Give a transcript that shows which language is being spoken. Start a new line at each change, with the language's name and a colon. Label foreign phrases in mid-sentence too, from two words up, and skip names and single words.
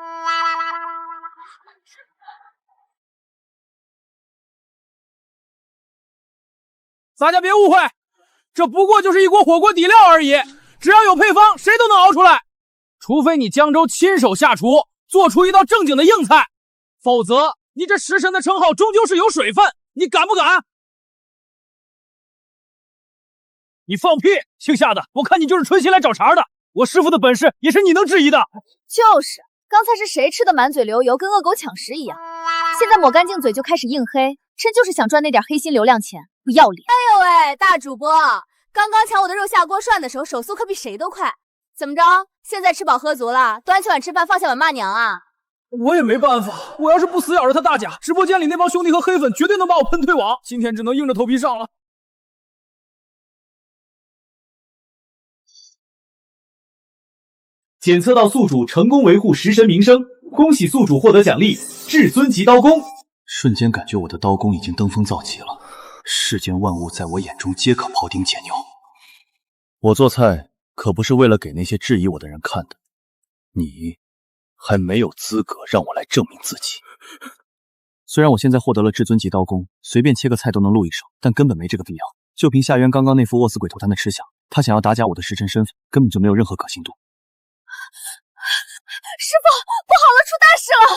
Chinese: 大家別誤會。這不過就是一鍋火鍋底料而已，只要有配方，誰都能熬出來。除非你江州親手下廚，做出一道正經的硬菜，否則你這食神的稱號終究是有水分。你敢不敢？你放屁！姓夏的，我看你就是存心來找茬的。我師傅的本事也是你能質疑的。就是，剛才是誰吃的滿嘴流油，跟惡狗搶食一樣。現在抹乾淨嘴就開始硬黑，真就是想賺那點黑心流量錢，不要臉！哎呦喂，大主播，剛剛搶我的肉下鍋涮的時候，手速可比誰都快。怎麼着？現在吃飽喝足了，端起碗吃飯，放下碗罵娘啊？我也沒辦法，我要是不死咬着他大甲，直播間裡那幫兄弟和黑粉絕對能把我噴退網。今天只能硬着頭皮上了。檢測到宿主成功維護食神名聲，恭喜宿主獲得獎勵至尊級刀弓。瞬間感覺我的刀弓已經登峰造極了，世間萬物在我眼中皆可庖丁解牛。我做菜可不是為了給那些質疑我的人看的，你還沒有資格讓我來證明自己。雖然我現在獲得了至尊級刀弓，隨便切個菜都能錄一手，但根本沒這個必要。就憑夏淵剛剛那副餓死鬼投壇的吃相，他想要打假我的食神身份，根本就沒有任何可信度。師傅，不好了，出大事了！